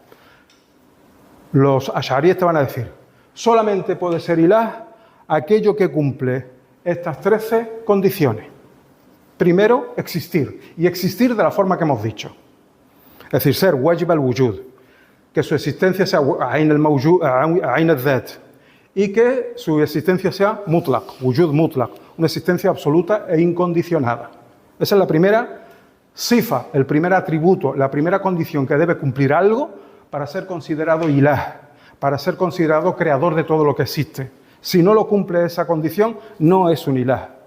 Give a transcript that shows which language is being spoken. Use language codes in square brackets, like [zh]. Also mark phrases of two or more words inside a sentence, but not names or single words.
[es] Los asharíes te van a decir, solamente puede ser ilah aquello que cumple estas 13 condiciones. Primero, existir, y existir de la forma que hemos dicho. Es decir, ser [ar] واجب الوجود, [es] que su existencia sea [ar] عين الذات, [es] y que su existencia sea [ar] مطلق، وجود مطلق, [es] una existencia absoluta e incondicionada. Esa es la primera sifa, el primer atributo, la primera condición que debe cumplir algo para ser considerado ilah, para ser considerado creador de todo lo que existe. Si no lo cumple esa condición, no es un ilah.